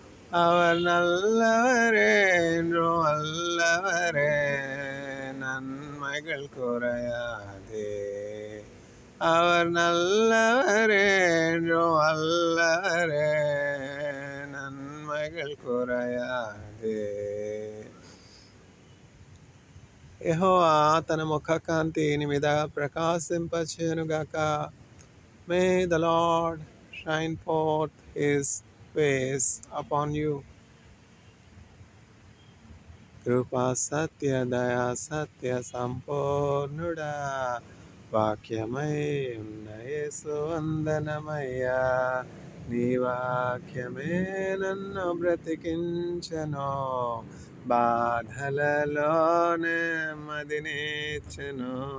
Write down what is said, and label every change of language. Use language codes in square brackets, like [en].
[ta] அவர் நல்லவரே என்றும் வல்லவரே, நன்மைகள் குறையாதே. அவர் நல்லவரே என்றும் வல்லவரே, நன்மைகள் కురయాదే. [te] యెహోవా తన ముఖ కాంతిని మీద ప్రకాశింపచేయునుగాక. [en] May the Lord shine forth his face upon you. [te] కృపా సత్య దయా సత్య సంపూర్ణుడా, వాక్యమై ఉన్న యేసు వందనమయ్యా. నీ వాక్యమే నన్ను బ్రతికించెను, బాధలలోనే మదినిచ్చెను.